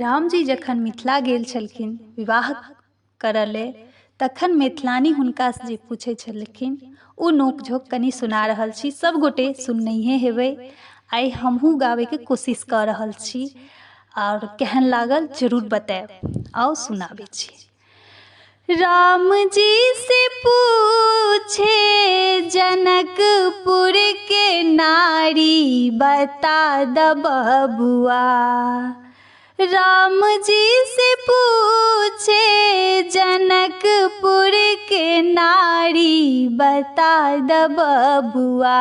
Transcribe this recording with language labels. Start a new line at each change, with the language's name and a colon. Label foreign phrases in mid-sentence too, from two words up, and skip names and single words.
Maithili: राम जी जखन मिथिला गेल छलखिन विवाह करऽ ले, तखन मैथिलानी हुनका से जे पूछे छलखिन ओ नोक झोंक कनी सुना रहल छी। सब गोटे सुननैहे हेबै। आइ हमहूँ गावे के कोशिश कर रहल छी और केहन लागल जरूर बताएब। आओ सुनाबे छी। राम जी से पूछे जनकपुर के नारी, बता द बबुआ। राम जी से पूछे जनकपुर के नारी, बता द बबुआ।